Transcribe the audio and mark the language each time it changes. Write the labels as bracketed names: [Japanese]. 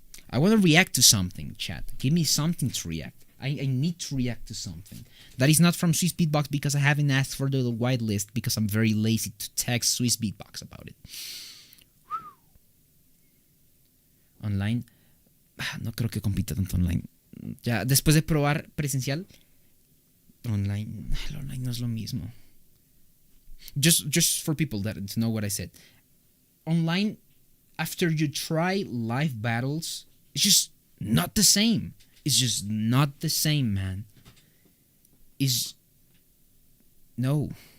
[English] I want to react to something, chat. Give me something to react. I need to react to something. That is not from Swiss Beatbox because I haven't asked for the whitelist because I'm very lazy to text Swiss Beatbox about it. Online. [Spanish] No creo que compita tanto online. Ya, después de probar presencial, online, el online no es lo mismo. [English] Just for people that to know what I said. Online, after you try live battles, it's just not the same. It's just not the same, man. No.